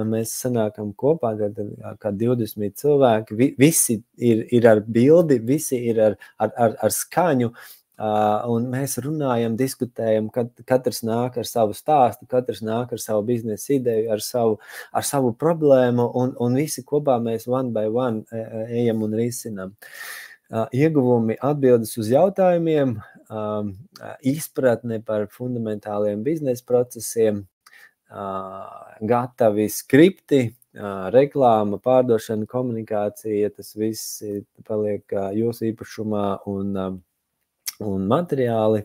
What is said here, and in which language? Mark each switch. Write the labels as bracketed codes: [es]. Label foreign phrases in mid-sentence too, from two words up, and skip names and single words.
[lv] Mēs sanākam kopā, kā 20 cilvēki, visi ir ar bildi, visi ir ar skaņu, un mēs runājam, diskutējam, katrs nāk ar savu stāstu, katrs nāk ar savu biznesa ideju, ar savu problēmu, un visi kopā mēs [en] one by one [lv] ejam un risinam. Ieguvumi atbildes uz jautājumiem, izpratne par fundamentāliem biznesa procesiem, gatavi skripti, reklāma, pārdošana, komunikācija, tas viss paliek jūsu īpašumā un materiāli.